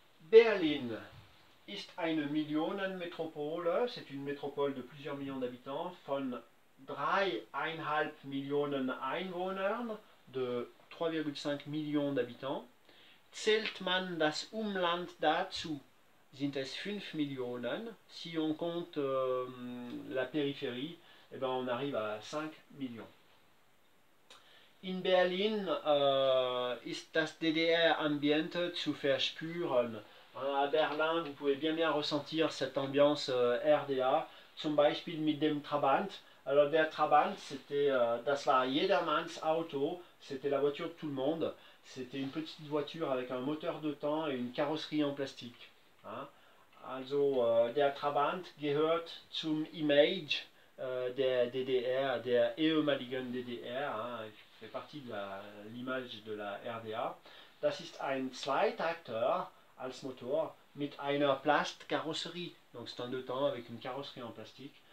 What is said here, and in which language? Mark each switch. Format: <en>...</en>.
<de>Berlin ist eine Millionenmetropole,</de> <fr>c'est une métropole de plusieurs millions d'habitants,</fr> <de>von 3,5 Millionen Einwohnern,</de> <fr>de 3,5 Millions d'habitants.</fr> <de>Zählt man das Umland dazu, sind es 5 Millionen.</de> <fr>Si on compte la périphérie, eh ben on arrive à 5 millions.</fr> <de>In Berlin ist das DDR-Ambiente zu verspüren.</de> <fr>À Berlin, vous pouvez bien ressentir cette ambiance RDA,</fr> <de>zum Beispiel mit dem Trabant.</de> <fr>Alors</fr> <de>der Trabant,</de> <fr>c'était,</fr> <de>das war jedermanns Auto,</de> <fr>c'était la voiture de tout le monde. C'était une petite voiture avec un moteur de temps et une carrosserie en plastique. Hein?</fr> <de>Also der Trabant gehört zum Image der DDR, der ehemaligen DDR. Hein?</de> <fr>Il fait partie de l'image de la RDA.</fr> <de>Das ist ein Zweitakter als Motor mit einer Plastkarosserie.</de> <fr>Donc c'est un deux temps avec une carrosserie en plastique.</fr>